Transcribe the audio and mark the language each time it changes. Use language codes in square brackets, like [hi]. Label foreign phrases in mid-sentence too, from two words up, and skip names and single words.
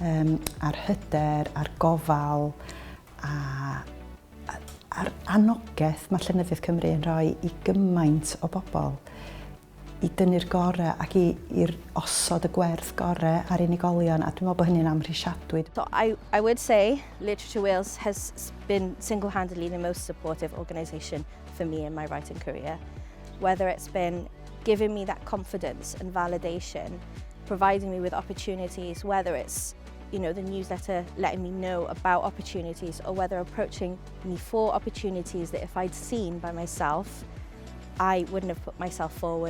[cy] a'r hyder, a'r gofal, a'r anogaeth mae Llenyddiaeth Cymru yn rhoi i gymaint o bobl i dynnu'r gorau ac i'r osod y gwerth gorau ar unigolion, a dwi'n meddwl bod hynny'n amhrisiadwy. [en] So I would say Literature Wales has been single-handedly the most supportive organisation for me in my writing career. Whether it's been giving me that confidence and validation, providing me with opportunities, whether it's the newsletter letting me know about opportunities, or whether approaching me for opportunities that if I'd seen by myself, I wouldn't have put myself forward.